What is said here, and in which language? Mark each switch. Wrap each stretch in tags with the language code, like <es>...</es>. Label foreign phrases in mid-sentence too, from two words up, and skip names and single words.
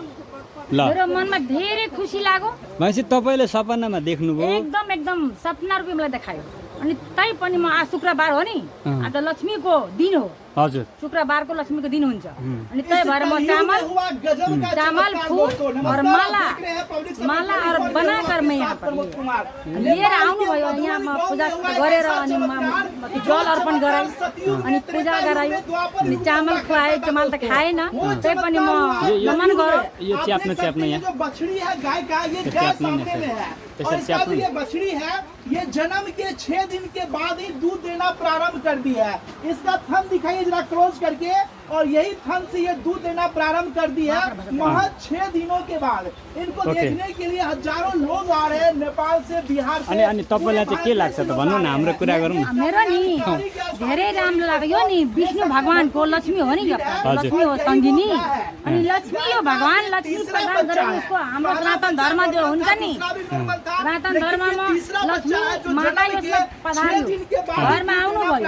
<ne>मेरो मनमा धेरै खुसी लाग्यो। भनेपछि तपाईँले सपनामा देख्नुभयो? एकदम एकदम सपना रूपी मलाई देखायो। अनि तै पनि म आज शुक्रबार हो नि, आज लक्ष्मीको दिन हो। हजुर, शुक्रबारको लक्ष्मीको दिन हुन्छ। अनि त्यही भएर म चामल फूल</ne> <hi>और माला और बनाकर मैं यहाँ पर</hi> <ne>लिएर आउनुभयो। यहाँ म पूजा गरेर अनि जल अर्पण गराएँ, अनि पूजा गरायो, अनि चामल खुवाएँ। चामल त खाएन, त्यही पनि म नमन गरेँ। यो च्याप्न यहाँ</ne> <hi>जो बछड़ी है गाय का, ये गाय सामने में है। और इसका जो ये बछड़ी है, ये जन्म के 6 दिन के बाद ही दूध देना प्रारंभ कर दिया है। इसका थन दिखाइए जरा क्लोज करके, और यही थन से ये दूध देना प्रारंभ कर दिया महज 6 दिनों के बाद। इनको देखने के लिए हजारों लोग आ रहे हैं नेपाल से, बिहार से।</hi> <ne>अनि तपाईँलाई चाहिँ के लाग्छ त भन्नु न, हाम्रो कुरा गरौँ न। मेरो नि धेरै राम्रो लाग्यो नि। विष्णु भगवानको लक्ष्मी हो नि, लक्ष्मी हो सङ्गिनी। अनि लक्ष्मी यो भगवान लक्ष्मी प्रदान गरेर उसको हाम्रो सनातन धर्म जो हुन्छ नि, सनातन धर्ममा लक्ष्मी माता यसमा पधार्यो, घरमा आउनुभयो।</ne>